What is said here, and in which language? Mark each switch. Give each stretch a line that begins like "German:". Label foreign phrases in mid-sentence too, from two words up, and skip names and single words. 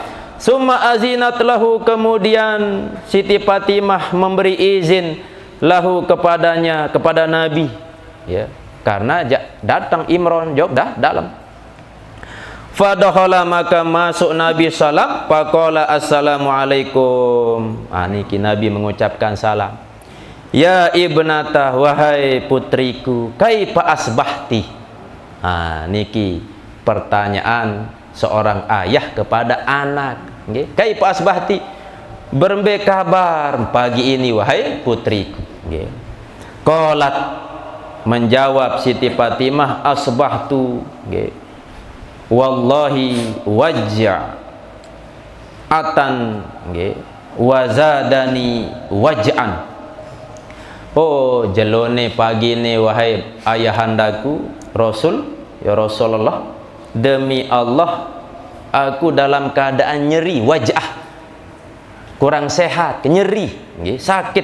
Arabic: Summa azinat lahu,
Indonesian: kemudian Siti Fatimah memberi izin lahu kepadanya, kepada Nabi, ya, karena datang Imron jog dah dalam. Fadakhala, maka masuk Nabi salam.
Arabic: Faqala assalamualaikum.
Indonesian: Niki Nabi mengucapkan salam.
Arabic: Ya ibnatah,
Indonesian: wahai putriku,
Arabic: kaifa asbahti.
Indonesian: Niki pertanyaan seorang ayah kepada anak. Okay.
Arabic: Kaifa asbahti,
Sasak: berembe kabar
Indonesian: pagi ini wahai putriku. Okay. Qalat, menjawab Siti Fatimah,
Arabic: asbahtu, okay, wallahi waj'atan, wazadani waj'an.
Sasak: Jelone pagi ni
Indonesian: wahai ayahandaku Rasul,
Arabic: ya Rasulullah,
Indonesian: demi Allah aku dalam keadaan nyeri, waj'ah, kurang sehat, nyeri, sakit.